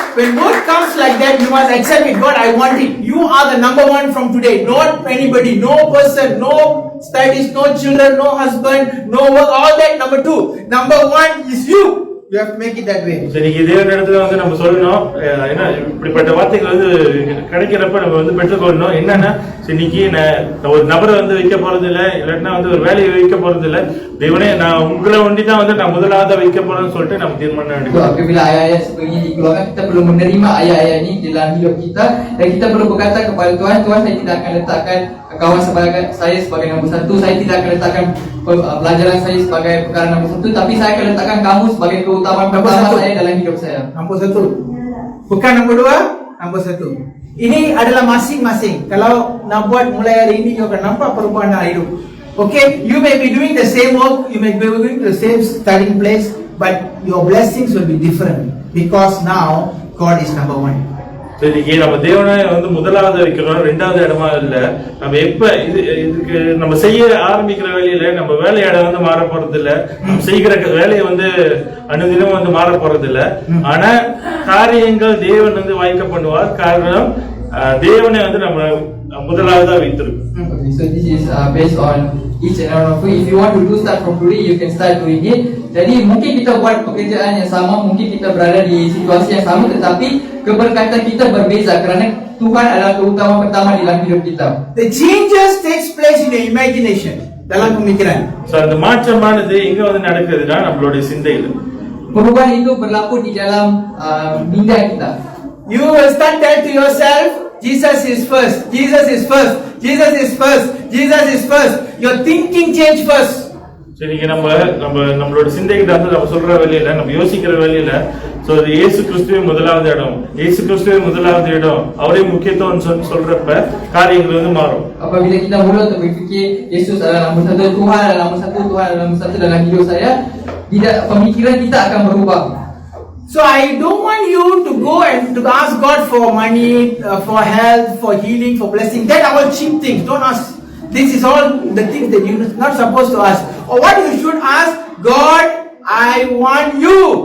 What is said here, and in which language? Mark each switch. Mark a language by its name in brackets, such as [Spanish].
[English] When God comes like that, you must accept it. God, I want it. You are the number one from today. Not anybody, no person, no studies, no children, no husband, no work. All that number two. Number one is you. You have to make it that way. [Tamil] இன்னைக்கு தேவன் இடத்துல வந்து நம்ம சொல்லணும், ஏன்னா இப்படிப்பட்ட வார்த்தைகள் வந்து கிடைக்கிறப்ப நம்ம வந்து பெற்றுக்கொள்ளணும். என்னன்னா, இன்னைக்கு நான் ஒரு நபரை வந்து வைக்க போறது இல்லை, இல்லாட்டினா வந்து ஒரு வேலையை வைக்க போறது இல்லை, தேவனே நான் உங்களை ஒண்டி தான் வந்து நான் முதலாவதா வைக்க போறேன்னு சொல்லிட்டு நம்ம தீர்மானம் எடுக்கணும். [Malay] Apabila ayat-ayat seperti ini dikeluarkan, kita perlu menerima ayat-ayat ini dalam hidup kita, dan kita perlu berkata kepada Tuhan, Tuhan, saya tidak akan letakkan kawan saya sebagai nombor satu, saya tidak akan letakkan pelajaran saya sebagai perkara nombor satu, tapi saya akan letakkan kamu sebagai keutamaan pertama saya dalam hidup saya. Nombor satu, bukan nombor dua, nombor satu. Ini adalah masing-masing. Kalau nak buat mulai hari ini, you akan nampak perubahan dalam hidup. [English] Okay, you may be doing the same work, you may be doing the same studying place, but your blessings will be different because now God is number one. [Tamil] இன்னைக்கு நம்ம தேவனை வந்து முதலாவது வைக்கிறோம், ரெண்டாவது இடமா இல்ல. நம்ம எப்ப இதுக்கு நம்ம செய்ய ஆரம்பிக்கிற வேலையில நம்ம வேலையிடம் வந்து மாற போறது இல்ல, நம்ம செய்கிற வேலையை வந்து அனுதினம் வந்து மாற போறது இல்ல. ஆனா காரியங்கள் தேவன் வந்து வாய்க்க பண்ணுவார். காரணம் தேவனை வந்து நம்ம முதலாவதா வைத்திருக்கோம். [English] So this is based on each and every of you. If you want to do start from today, you can start doing it. [Malay] Jadi mungkin kita buat pekerjaan yang sama, mungkin kita berada di situasi yang sama, tetapi keberkatan kita berbeza kerana Tuhan adalah keutamaan pertama di dalam hidup kita. [English] The changes takes place in your imagination. [Malay] Dalam pemikiran. [Tamil] So அந்த மாற்றமானது எங்க வந்து நடக்குதுன்னா நம்மளுடைய சிந்தையில. [Malay] Perubahan itu berlaku di dalam minda kita. [English] You will start telling to yourself, Jesus is first, Jesus is first, Jesus is first, Jesus is first. Your thinking change first. [Tamil] சரி, நம்மளோட சிந்தைகிட்ட வந்து நம்ம சொல்ற வேலையில, நம்ம யோசிக்கிற வேலையில, சோ இயேசு கிறிஸ்துவே முதலாவது இடம், இயேசு கிறிஸ்துவே முதலாவது இடம், அவரே முக்கியத்துவம் சொல்றப்ப காரியங்கள் வந்து மாறும். [Malay] Apabila kita mula untuk berfikir Yesus adalah nombor satu, Tuhan adalah nombor satu, Tuhan adalah nombor satu dalam hidup saya, pemikiran kita akan berubah. [English] So I don't want you to go and to ask God for money, for health, for healing, for blessing. That are all cheap things. Don't ask. This is all the things that you're not supposed to ask. Or what you should ask, God, I want you.